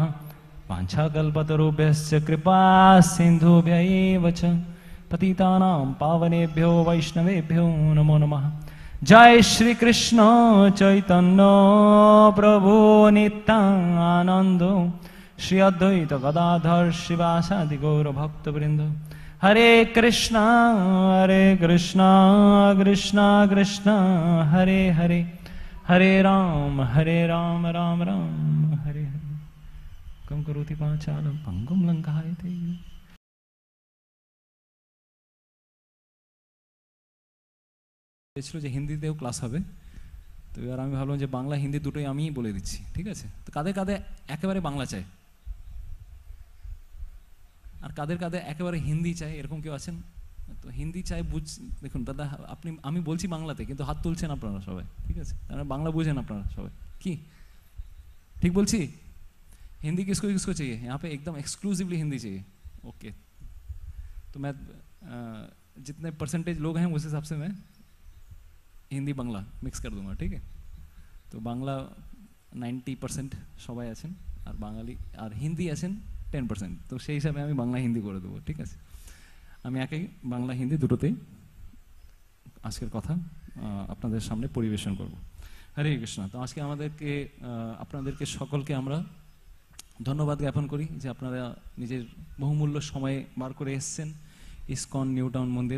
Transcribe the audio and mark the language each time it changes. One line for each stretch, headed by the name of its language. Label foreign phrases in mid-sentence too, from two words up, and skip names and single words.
Sanskrit: वाञ्छाकल्पतरुभ्यश्च कृपा सिन्धुभ्य एव च पतितानां पावनेभ्यो वैष्णवेभ्यो नमो नमः। जय श्री कृष्ण चैतन्य प्रभु नित्यानंद श्री अद्वैत गदाधर शिवासादि गौर भक्तवृंद हरे कृष्णा कृष्ण कृष्ण हरे हरे हरे राम राम राम हरे हरे कम करोति पांचालं पंगुं लंघयते।
Bangla: ছিল যে হিন্দিতেও ক্লাস হবে, তো এবার আমি ভাবলাম যে বাংলা হিন্দি দুটোই আমিই বলে দিচ্ছি, ঠিক আছে? তো কাদের কাদের একেবারে বাংলা চাই আর কাদের কাদের একেবারে হিন্দি চাই, এরকম কেউ আছেন? তো হিন্দি চাই দেখুন দাদা, আপনি আমি বলছি বাংলাতে কিন্তু হাত তুলছেন আপনারা সবাই, ঠিক আছে? তাহলে বাংলা বুঝেন আপনারা সবাই কি ঠিক বলছি?
Hindi: हिंदी किसको किसको चाहिए यहाँ पे? एकदम एक्सक्लूसिवली हिंदी चाहिए, ओके। तो मैं जितने परसेंटेज लोग हैं उस हिसाब से मैं हिंदी बांग्ला मिक्स कर दूंगा, ठीक है? तो बांग्ला
Bangla: 90% সবাই আছেন আর বাঙালি আর হিন্দি আছেন 10%, তো সেই হিসাবে আমি বাংলা হিন্দি করে দেবো, ঠিক আছে? আমি একই বাংলা হিন্দি দুটোতেই আজকের কথা আপনাদের সামনে পরিবেশন করব।
Sanskrit: হরে কৃষ্ণ।
Bangla: তো আজকে আমাদেরকে আপনাদেরকে সকলকে আমরা ধন্যবাদ জ্ঞাপন করি যে আপনারা নিজের বহুমূল্য সময় বার করে এসছেন ইসকন নিউ টাউন মন্দিরে।